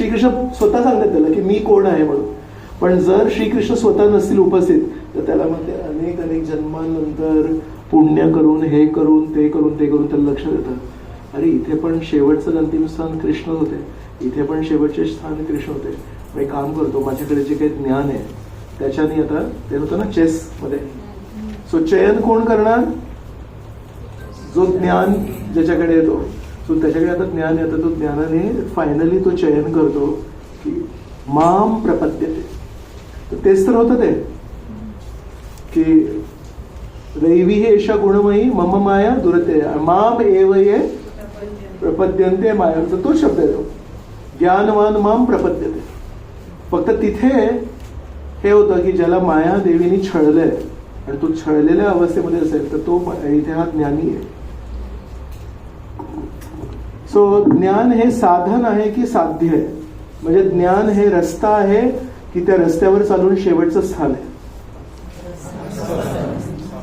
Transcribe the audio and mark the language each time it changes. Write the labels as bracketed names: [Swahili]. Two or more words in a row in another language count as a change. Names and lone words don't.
[Marathi] श्रीकृष्ण स्वतः सांगतात त्याला की मी कोण आहे म्हणून. पण जर श्रीकृष्ण स्वतः नसतील उपस्थित तर त्याला मग ते अनेक अनेक जन्मानंतर पुण्य करून हे करून ते करून त्याला लक्षात येतं अरे इथे पण शेवटचं अंतिम स्थान कृष्ण होते, इथे पण शेवटचे स्थान कृष्ण होते. मी काम करतो, माझ्याकडे जे काही ज्ञान आहे त्याच्याने आता ते होतं ना चेस मध्ये. सो चयन कोण करणार? जो ज्ञान ज्याच्याकडे येतो. सो त्याच्याकडे आता ज्ञान येतं, तो ज्ञानाने फायनली तो चयन करतो की [Sanskrit] माम प्रपद्यते. [Marathi] तर तेच तर होतं ते की [Sanskrit] दैवी हे एषा गुणमयी मम माया दुरते माम एव ये प्रपद्यन्ते माया. [Marathi] तर तो शब्द येतो [Sanskrit] ज्ञानवान माम प्रपद्यते. [Marathi] फक्त तिथे हे होतं की ज्याला माया देवीने छळलंय आणि तो छळलेल्या अवस्थेमध्ये असेल तर तो इथे हा ज्ञानी आहे. सो ज्ञान हे साधन आहे की साध्य आहे? म्हणजे ज्ञान हे रस्ता आहे की त्या रस्त्यावर चालून शेवटचं स्थान आहे?